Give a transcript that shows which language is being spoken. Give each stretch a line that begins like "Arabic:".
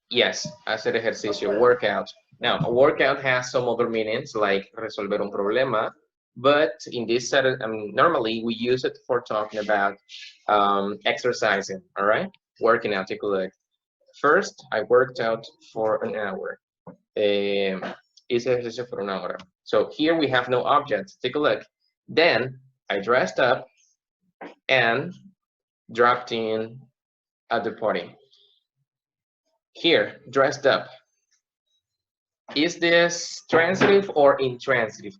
Spanish: Yes, hacer ejercicio, workout.
English: Now, a workout has some other meanings like
Spanish: resolver un problema,
English: but in this set, normally we use it for talking about exercising, all right? Working out, take a look. First, I worked out for an hour.
Spanish: Hice ejercicio por una hora.
English: So here we have no object. Take a look. Then I dressed up and dropped in at the party. Here, dressed up. Is this transitive or intransitive?